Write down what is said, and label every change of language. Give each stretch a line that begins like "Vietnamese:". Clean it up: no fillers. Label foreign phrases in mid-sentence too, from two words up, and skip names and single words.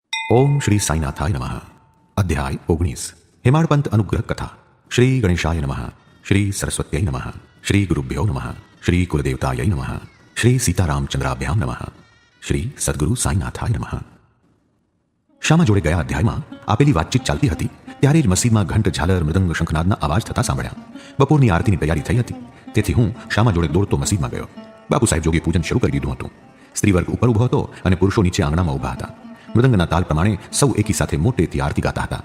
Sanskrit: ओम श्री साईनाथाय नमः। अध्याय 19 हेमाड़पंत अनुग्रह कथा। श्री गणेशाय नमः, श्री सरस्वत्यै नमः, श्री गुरुभ्यो नमः, श्री कुलदेवतायै नमः, श्री सीतारामचंद्राभ्याम नमः, श्री सद्गुरु साईनाथाय नमः।
Gujarati: શામા જોડે ગયા અધ્યાયમાં આપેલી વાતચીત ચાલતી હતી ત્યારે જ મસ્જિદમાં ઘંટ, ઝાલર, મૃદંગ, શંખનાદના અવાજ થતા સાંભળ્યા. બપોરની આરતીની તૈયારી થઈ હતી, તેથી હું શામા જોડે દોડતો મસ્જિદમાં ગયો. બાપુ સાહેબ જોગે પૂજન શરૂ કરી દીધું હતું. સ્ત્રીવર્ગ ઉપર ઊભો હતો અને પુરુષો નીચે આંગણામાં ઊભા હતા. મૃદંગના તાલ પ્રમાણે સૌ એકી સાથે મોટેથી આરતી ગાતા હતા.